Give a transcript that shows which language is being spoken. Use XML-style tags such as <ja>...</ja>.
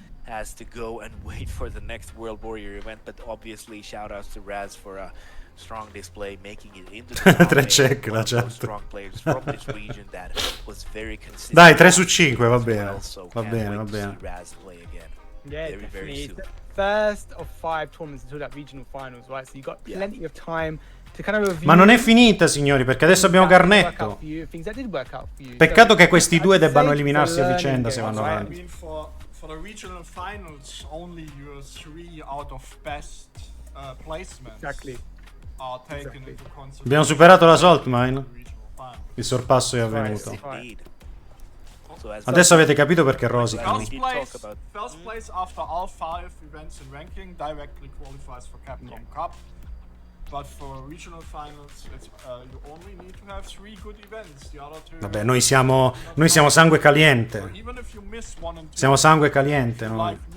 <en>Has to go and wait for the next World Warrior event, but obviously shout outs to Raz for a strong display, making it into the</en> <it>Tre check, la chat.</it> <en>strong players from this region that was very consistent.</en> <it>Dai, 3 su 5, va bene. Va bene, va bene.</it> <en>Raz play again. Yeah, very, very definitely. soon. It's the first of 5 tournaments until that regional finals, right? So you got plenty of time to kind of review.</en> <it>Ma non è finita, signori, perché adesso abbiamo Garnetto. Peccato che questi due debbano eliminarsi a vicenda se vanno avanti.</it> <en>For the regional finals, only your 3 out of best placements are taken into consideration.</en> <it>Abbiamo superato la Salt Mine. Il sorpasso è avvenuto. Adesso avete capito perché rosicano.</it> <en>First place after all 5 events in ranking directly qualifies for Capcom Cup. But for regional finals, it's, you only need to have 3 good events. The other 2.</en> <it>Vabbè, noi siamo sangue caliente. Siamo sangue caliente noi.</it>